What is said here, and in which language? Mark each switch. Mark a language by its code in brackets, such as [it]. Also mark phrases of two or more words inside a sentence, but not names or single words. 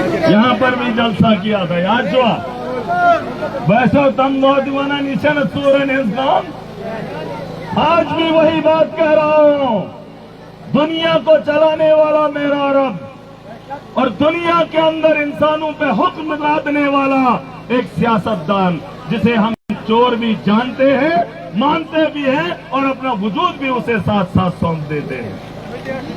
[hi] यहाँ पर भी जलसा किया था, याद हुआ। वैसे [ks] तम नौजवाना निशन सूरन इंसान, [hi] आज भी वही बात कह रहा हूं। दुनिया को चलाने वाला मेरा रब और दुनिया के अंदर इंसानों पे हुक्म लादने वाला एक सियासतदान, जिसे हम चोर भी जानते हैं, मानते भी हैं और अपना वजूद भी उसे साथ साथ सौंप देते हैं।